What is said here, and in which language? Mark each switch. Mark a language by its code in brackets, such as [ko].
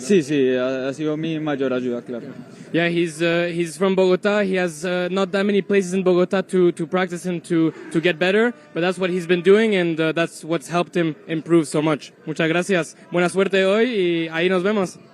[es] Sí, ha sido mi mayor ayuda, claro. [en] Yeah, he's from Bogotá. He has not that many places in Bogotá to practice and to get better, but that's what he's been doing, and that's what's helped him improve so much. [es] Muchas gracias. Buena suerte hoy y ahí nos vemos.